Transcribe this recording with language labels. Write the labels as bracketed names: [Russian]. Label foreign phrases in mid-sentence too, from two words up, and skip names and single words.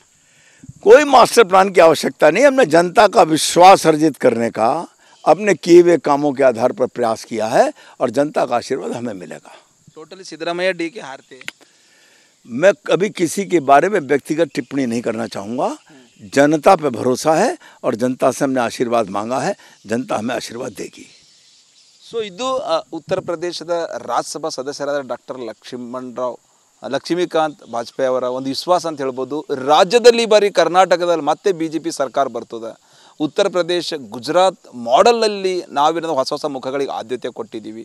[Hindi] कोई [English] master plan [Hindi] की आवश्यकता नहीं, हमने जनता का विश्वास अर्जित करने का अपने किए हुए कामों के आधार पर प्रयास किया है और जनता का आशीर्वाद हमें मिलेगा। टोटली सिद्धरामैया डी के हारते। मैं कभी किसी के बारे में व्यक्तिगत टिप्पणी नहीं करना चाहूँगा। जनता पे भरोसा है और जनता से हमने आशीर्वाद मांगा है, जनता हमें आशीर्वाद देगी। [Kannada] ಸೊ ಇದು ಉತ್ತರ ಪ್ರದೇಶದ ರಾಜ್ಯಸಭಾ ಸದಸ್ಯರಾದ ಡಾಕ್ಟರ್ ಲಕ್ಷ್ಮೀಕಾಂತ್ ವಾಜಪೇಯಿ ಅವರ ಒಂದು ವಿಶ್ವಾಸ ಅಂತ ಹೇಳ್ಬೋದು. ರಾಜ್ಯದಲ್ಲಿ ಈ ಬಾರಿ ಕರ್ನಾಟಕದಲ್ಲಿ ಮತ್ತೆ BJP ಸರ್ಕಾರ ಬರ್ತದೆ. ಉತ್ತರ ಪ್ರದೇಶ ಗುಜರಾತ್ ಮಾಡೆಲ್ನಲ್ಲಿ ನಾವೇನಾದ್ರು ಹೊಸ ಹೊಸ ಮುಖಗಳಿಗೆ ಆದ್ಯತೆ ಕೊಟ್ಟಿದ್ದೀವಿ.